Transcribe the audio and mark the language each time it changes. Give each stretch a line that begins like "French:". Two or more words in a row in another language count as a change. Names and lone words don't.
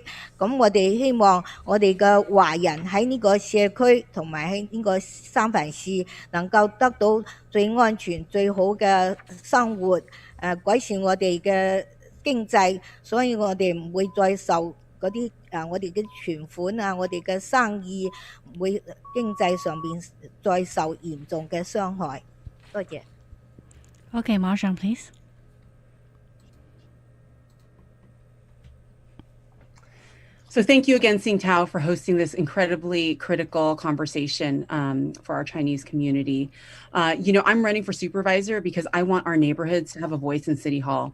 Cantonese: 咁我哋希望我哋嘅華人喺呢個社區同埋喺呢個三藩市能夠得到最安全最好嘅生活，改善我哋嘅經濟，所以我哋唔會再受嗰啲我哋嘅存款啊，我哋嘅生意唔會經濟上邊再受嚴重嘅傷害。多謝。
English: Okay, Marshall, please. So thank you again, Sing Tao, for hosting this incredibly critical conversation for our Chinese community. I'm running for supervisor because I want our neighborhoods to have a voice in City Hall.